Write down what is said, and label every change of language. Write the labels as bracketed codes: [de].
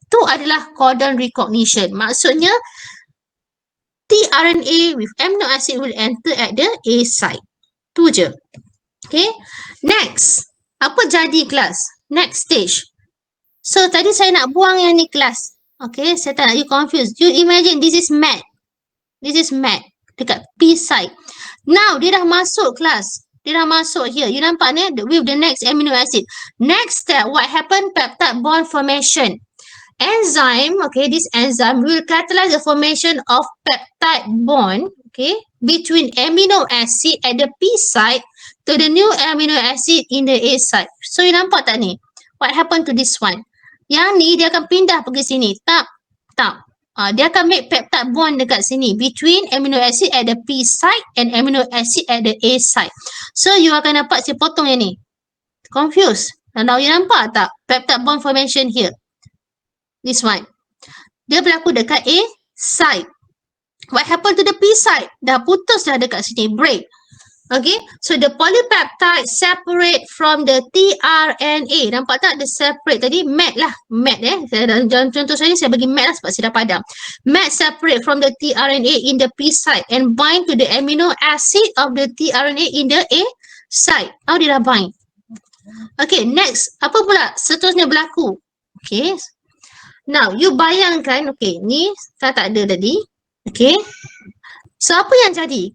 [ms] Itu adalah codon recognition. Maksudnya [en] tRNA with amino acid will enter at the A site. [ms] Tu je. Okay. Next. Apa jadi kelas? Next stage. So tadi saya nak buang yang ni kelas. Okay, saya tak nak you confused. [en] You imagine this is MET. This is MET dekat P site. Now [ms] dia dah masuk kelas. Dia dah masuk [en] here. [ms] You nampak ni [en] with the next amino acid. Next step, what happened? Peptide bond formation. Enzyme, okay, this enzyme will catalyze the formation of peptide bond, okay, between amino acid at the P site to the new amino acid in the A site. So you [ms] nampak tak ni? [en] What happened to this one? [ms] Yang ni dia akan pindah pergi sini. Tak. Dia akan [en] make peptide bond [ms] dekat sini [en] between amino acid at the P site and amino acid at the A site. [ms] So you akan dapat saya potong yang ni. [en] Confused? [ms] Kalau you nampak tak? [en] Peptide bond formation here. This one. [ms] Dia berlaku dekat [en] A site. What happened to the P site? [ms] Dah putus dah dekat sini. [en] Break. Okay, so the polypeptide separate from the tRNA. [ms] Nampak tak? Dia [en] separate [ms] tadi, MAT lah. MAT dalam contoh saya bagi MAT lah sebab saya dah padam. [en] MAT separate from the tRNA in the P site and bind to the amino acid of the tRNA in the A site. [ms] Oh, dia dah [en] bind. [ms] Okay, next. Apa pula seterusnya berlaku? Okay. Now, you bayangkan, okay, ni saya tak ada tadi. Okay. So, apa yang jadi?